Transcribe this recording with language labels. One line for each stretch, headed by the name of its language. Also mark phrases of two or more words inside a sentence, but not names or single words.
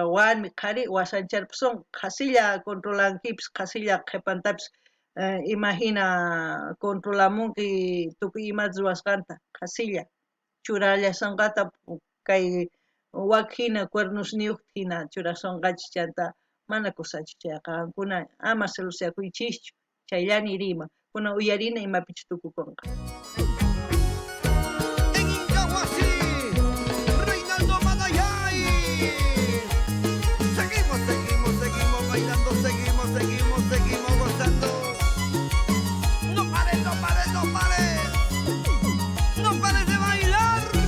Quechua: warmi qhari wasancharpusunqa qasilla controlankipis qasilla qhipantapis imahina controlamunki tukuy imata ruwasqanta qasilla churallashanqata kay wak hina cuernosniyuqta hina churashanqachis chanta mana kusachu chayqa qankuna ama celosyakuychischu chayllani riman kunan uyarina imapichus tukukunqa.
Spanish: En Incahuasi, Reinaldo Manayay. Seguimos bailando, seguimos gozando. No pares, no pares, no pares. No pares de bailar.